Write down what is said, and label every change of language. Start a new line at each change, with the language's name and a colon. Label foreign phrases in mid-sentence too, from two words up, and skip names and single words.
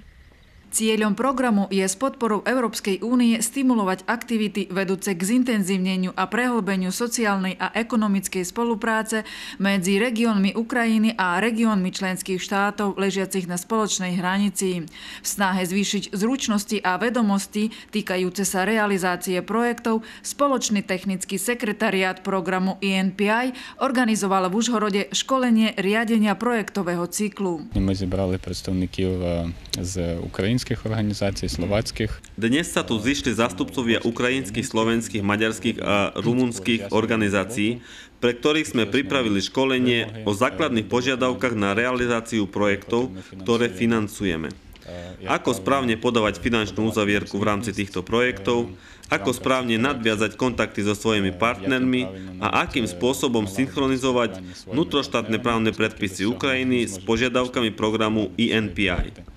Slovak: Cieľom programu je s podporou Európskej únie stimulovať aktivity vedúce k zintenzívneniu a prehlbeniu sociálnej a ekonomickej spolupráce medzi regiónmi Ukrajiny a regiónmi členských štátov ležiacich na spoločnej hranici. V snahe zvýšiť zručnosti a vedomosti týkajúce sa realizácie projektov spoločný technický sekretariát programu INPI organizoval v Užhorode školenie riadenia projektového cyklu.
Ukrainian: Ми зібрали представників з українських організацій, словацьких.
Slovak: Dnes sa tu zišli zástupcovia ukrajinských, slovenských, maďarských a rumunských organizácií, pre ktorých sme pripravili školenie o základných požiadavkách na realizáciu projektov, ktoré financujeme. Ako správne podávať finančnú uzavierku v rámci týchto projektov, ako správne nadviazať kontakty so svojimi partnermi a akým spôsobom synchronizovať vnútroštátne právne predpisy Ukrajiny s požiadavkami programu INPI.